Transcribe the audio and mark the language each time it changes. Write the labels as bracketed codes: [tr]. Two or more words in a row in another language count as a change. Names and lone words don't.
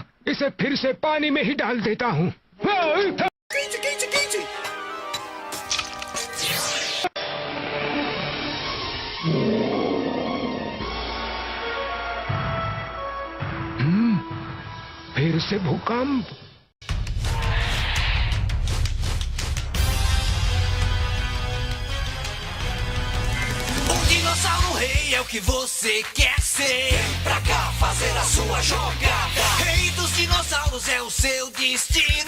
[hi] इसे फिर से पानी में ही डाल देता हूँ। फिर से भूकंप। [pt] Dinossauro Rei é o que você quer ser. Vem pra cá fazer a sua jogada. Rei dos dinossauros é o seu destino.